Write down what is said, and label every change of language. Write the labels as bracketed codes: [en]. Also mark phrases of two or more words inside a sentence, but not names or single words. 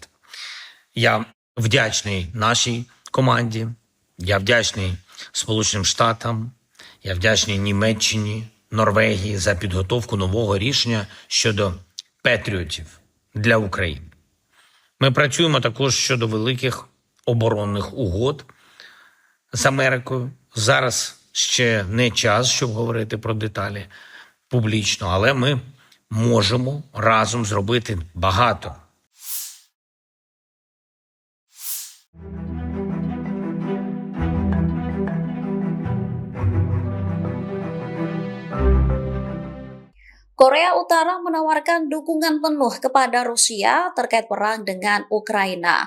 [uk] Я вдячний нашій команді, я вдячний Сполученим Штатам, я вдячний Німеччині, Норвегії за підготовку нового рішення щодо патріотів для України. Ми працюємо також щодо великих оборонних угод з Америкою. Зараз ще не час, щоб говорити про деталі публічно, але ми можемо разом зробити багато. [id] Korea Utara menawarkan dukungan penuh kepada Rusia terkait perang dengan Ukraina.